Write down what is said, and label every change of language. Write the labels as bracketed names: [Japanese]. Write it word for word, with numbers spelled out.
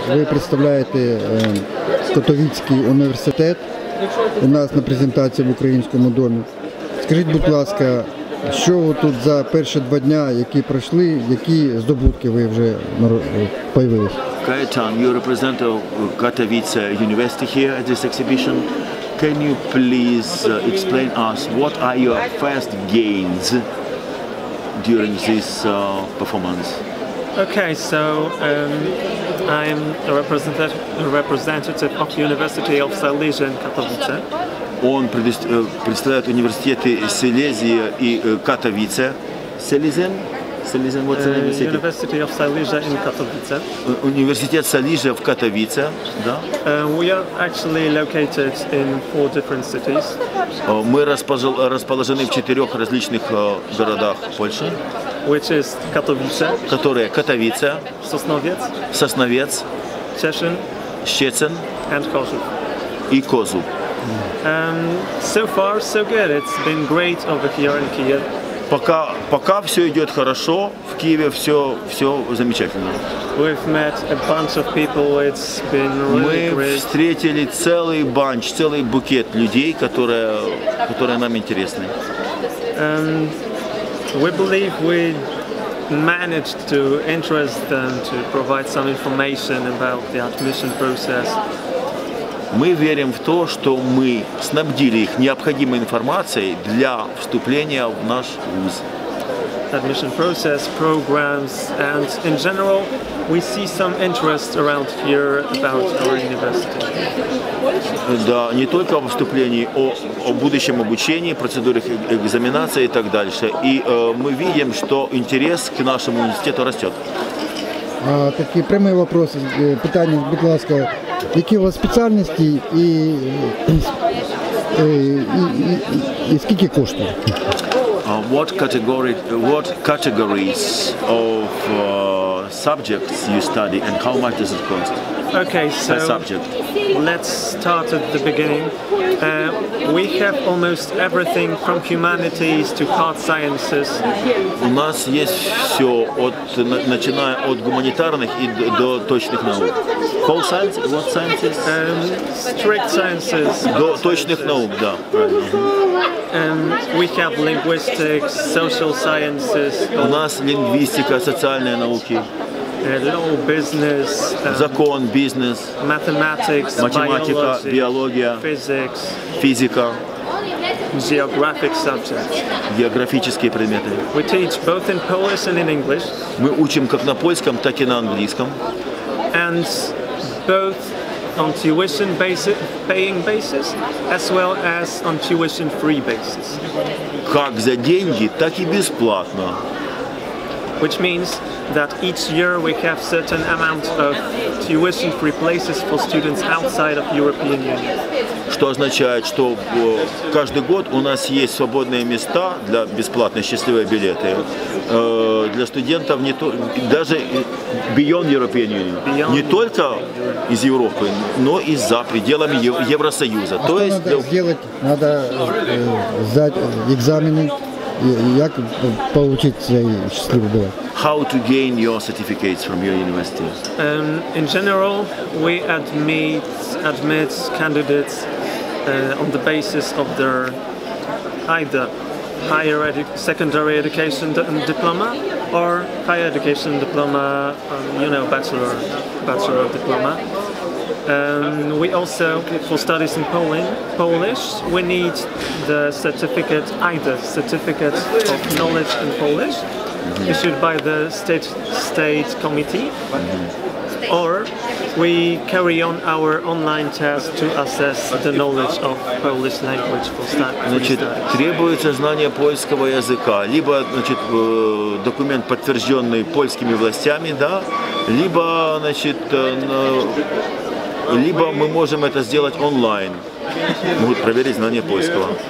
[Ukrainian] Ви представляєте Котовіцький університет у нас на презентації в Українському домі. Скажіть, будь ласка, що тут за перші два дня, які пройшли, які здобутки ви вже появились? [English] Кайтан, you represent Katowice University here at this exhibition. Can you please explain us what are your first gains during this uh, performance? Okay, so um, I'm a representative, a representative of the University of Silesia in Katowice. [Russian] Он представляет университеты Силезия и Катовице. [English] Silesian? Silesian, what's the name of the city? University of Silesia in Katowice. [Russian] Университет Силезия в Катовице. Да. [English] We are actually located in four different cities. [Russian] Мы расположены в четырех различных городах Польши. [English] Which is Katowice, [Russian] которые Katowice, [English] Sosnowiec, [Russian] Sosnowiec, [English] Szczecin, [Russian] Szczecin, [English] and Kozłów. [Russian] И Kozłów. [English] Um, so far, so good. It's been great over here in Kiev. [Russian] Пока, пока все идет хорошо. В Киеве все, все замечательно. [English] We've met a bunch of people. It's been really great. [Russian] встретили целый банч, целый букет людей, которые, которые нам интересны. [English] Um, We believe we managed to interest them, to provide some information about the admission process. [Russian] Мы верим в то, что мы снабдили их необходимой информацией для вступления в наш вуз. [English] Admission process, programs, and in general, we see some interest around here about our university. [Russian] Да, не только о вступлении, о, о будущем обучении, процедурах экзаменации и так дальше. И э, мы видим, что интерес к нашему университету растет. А, такие прямые вопросы, питание, [Ukrainian] будь ласка, [Russian] какие у вас специальности и, и, и, и, и сколько коштует? [English] Uh, what category, what categories of uh, subjects you study, and how much does it cost? Okay, so per subject. Let's start at the beginning. Uh, we have almost everything from humanities to hard sciences. [Russian] У нас есть все, от начиная от гуманитарных и до точных наук. [English] Whole science, what sciences? Um, strict sciences. [Russian] До точных наук, да. [English] Um, we have linguistics, social sciences. [Russian] У нас лингвистика, социальные науки. [English] Uh, law, business, um, [Russian] закон, бизнес, [English] mathematics, [Russian] математика, [English] biology, [Russian] биология, [English] physics, [Russian] физика, [English] geographic subjects. [Russian] Географические предметы. [English] We teach both in Polish and in English. [Russian] Мы учим как на польском, так и на английском. [English] And both on tuition basis, paying basis, as well as on tuition free basis. [Russian] Как за деньги, так и бесплатно. [English] Which means that each year we have certain amount of tuition free places for students outside of European Union. [Russian] Что означает, что каждый год у нас есть свободные места для бесплатные счастливые билеты для студентов не то, даже [English] beyond European Union, Beyond [Russian] не только из Европы, но и за пределами Евросоюза. А то есть надо для... сделать надо э, сдать экзамены. Як получиться счастливо было? [English] How to gain your certificates from your university? Um, in general, we admit admit candidates uh, on the basis of their either higher edu- secondary education diploma or higher education diploma, um, you know, bachelor bachelor diploma. Um, we also, for studies in Poland, Polish, we need the certificate, either certificate of knowledge in Polish, mm-hmm. issued by the state state committee, mm-hmm. or we carry on our online test to assess the knowledge of Polish language for studies. [Russian] Значит, требуется знание польского языка, либо, значит, документ, подтвержденный польскими властями, да, либо, значит, либо мы можем это сделать онлайн. Могут проверить знание польского.